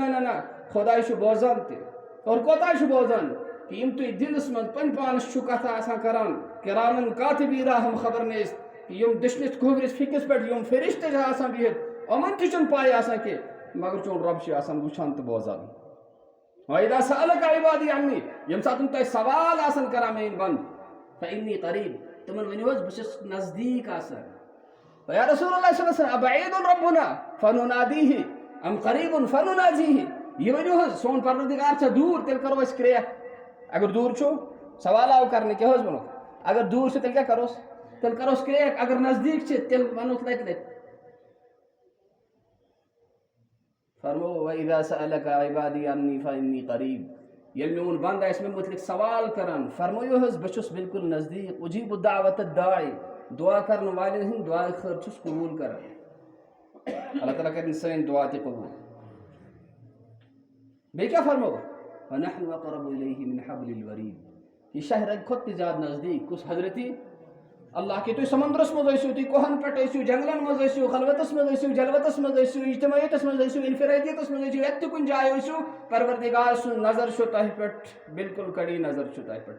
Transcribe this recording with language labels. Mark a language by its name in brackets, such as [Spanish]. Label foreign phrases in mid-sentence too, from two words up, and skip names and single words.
[Kashmiri] نہ خۄداے چھُ بوزان تہِ. اور کوتاہ چھُ بوزان کہ یِم تُہۍ دِلس منٛز پننہِ پانس چھُو کتھا آسان کران، [Arabic] کِرامن کاتِبیٖن [Kashmiri] ہم خبر نِس، یِم دٔچھنِس کھوورِس پھِکِس پٮ۪ٹھ یِم فرشتہٕ چھِ آسان بِہِتھ، یِمن تہِ چھُنہٕ پاے آسان کینٛہہ، مگر چون رۄب چھُ آسان وٕچھان تہٕ بوزان. [Arabic] وَإِذَا سَأَلَكَ عِبَادِي عَنِّي، [Kashmiri] ییٚمہِ ساتہٕ تۄہہِ سوال آسان کران میٲنۍ بنٛد، [Arabic] فَإِنِّي قریٖب، [Kashmiri] تِمن ؤنِو حظ بہٕ چھُس نزدیٖک آسان. [Arabic] یا رسول اللہ صلی اللہ علیہ وسلم ابعید ربنا فننادیہ ام قریب فنناجیہ. [Kashmiri] یہ ؤنِو حظ سون پروردگار چھا دوٗر، تیٚلہِ کرو أسۍ کرٛیکھ. اگر دوٗر چھُ سوال آو کرنہٕ، کیٛاہ حظ ووٚنُکھ؟ اگر دوٗر چھُ تیٚلہِ کیٛاہ کروس؟ تیٚلہِ کروس کرٛیکھ. اگر نزدیٖک چھِ تیٚلہِ ونوس لٹہِ لٹہِ. [Arabic] فرموو وَإِذَا سَأَلَكَ عِبَادِي عَنِّي فَإِنِّي قریٖب. [Kashmiri] ییٚلہِ میون بنٛد آسہِ مےٚ مُتعلق سوال کران، فرمٲیِو حظ بہٕ چھُس بالکل نزدیٖک. [Arabic] اُجیٖبُ دعوت الداعِ، [Kashmiri] دعا کرن والٮ۪ن ہٕنٛدۍ دعاے خٲر چھُس قبوٗل کران. اللہ تعالیٰ کرن سٲنۍ دعا تہِ قبوٗل. بیٚیہِ کیٛاہ فرموو؟ [Arabic] وَنَحْنُ أَقْرَبُ إِلَيْهِ مِنْ حَبْلِ الْوَرِيدِ. [Kashmiri] یہِ شاہ رگہِ کھۄتہٕ تہِ زیادٕ نزدیٖک. کُس حضرتی اللہ کہ تُہۍ سمندرس منٛز ٲسِو، تُہۍ کوہن پٮ۪ٹھ ٲسِو، جنگلن منٛز ٲسِو، خلوتس منٛز ٲسِو، جلوتس منٛز ٲسِو، اجتماعیتس منٛز ٲسِو، انفرادیتس منٛز ٲسِو، یتھ تہِ کُنہِ جایہِ ٲسِو، پروردگار سُنٛد نظر چھُ تۄہہِ پٮ۪ٹھ، بالکل کڑی نظر چھُ تۄہہِ پٮ۪ٹھ.